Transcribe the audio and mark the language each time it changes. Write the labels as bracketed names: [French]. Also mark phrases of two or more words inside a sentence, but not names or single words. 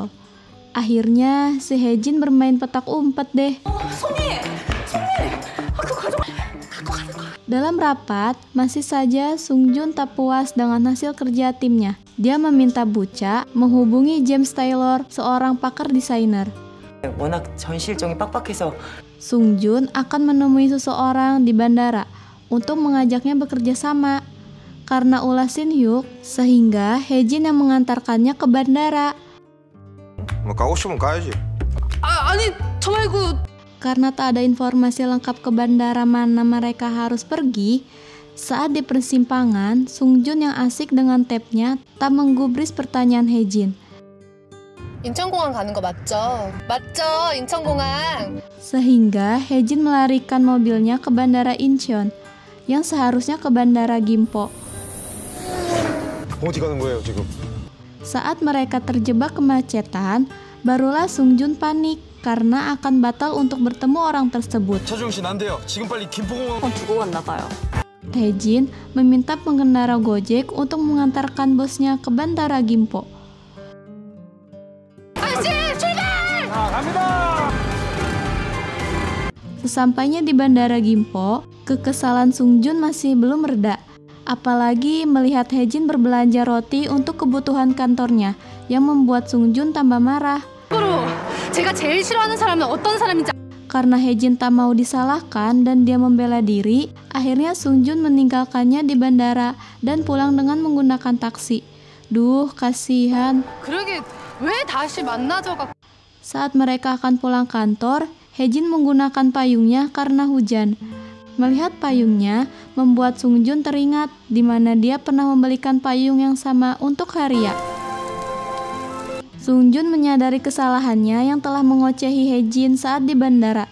[Indonesian] Akhirnya, si Haejin bermain petak umpet deh. Dalam rapat, masih saja Sung Jun tak puas dengan hasil kerja timnya. Dia meminta Bucha menghubungi James Taylor, seorang pakar desainer. [Korean] 워낙 전시 일정이 빡빡해서 [Indonesian] Sung Jun akan menemui seseorang di bandara untuk mengajaknya bekerja sama. Karena ulah Shin Hyuk, sehingga Haejin yang mengantarkannya ke bandara. [Korean] 뭐 가고 싶으면 가야지. 아니 저 말고 [Indonesian] Karena tak ada informasi lengkap ke bandara mana mereka harus pergi, saat di persimpangan, Sung Jun yang asik dengan tab-nya tak menggubris pertanyaan Haejin. [Korean] 인천공항 가는 거 맞죠? 맞죠? 인천공항. [Indonesian] Sehingga Haejin melarikan mobilnya ke bandara Incheon, yang seharusnya ke bandara Gimpo. [Korean] 어디 가는 거예요 지금? [Indonesian] Saat mereka terjebak kemacetan, barulah Sung Jun panik karena akan batal untuk bertemu orang tersebut. [Korean] 차주영 씨안 돼요. 지금 빨리 김포공항. 두고 갔나 봐요. [Indonesian] Haejin meminta pengendara Gojek untuk mengantarkan bosnya ke bandara Gimpo. Sesampainya di bandara Gimpo, kekesalan Sung Jun masih belum reda. Apalagi melihat Haejin berbelanja roti untuk kebutuhan kantornya, yang membuat Sung Jun tambah marah. [Korean] 제가 제일 싫어하는 사람은 어떤 사람인지. [Indonesian] Karena Haejin tak mau disalahkan dan dia membela diri, akhirnya Sung Jun meninggalkannya di bandara dan pulang dengan menggunakan taksi. Duh, kasihan. [Korean] 그러게 왜 다시 만나줘가. [Indonesian] Saat mereka akan pulang kantor, Haejin menggunakan payungnya karena hujan. Melihat payungnya, membuat Sung Jun teringat di mana dia pernah membelikan payung yang sama untuk Haria. Sung Jun menyadari kesalahannya yang telah mengocehi Haejin saat di bandara.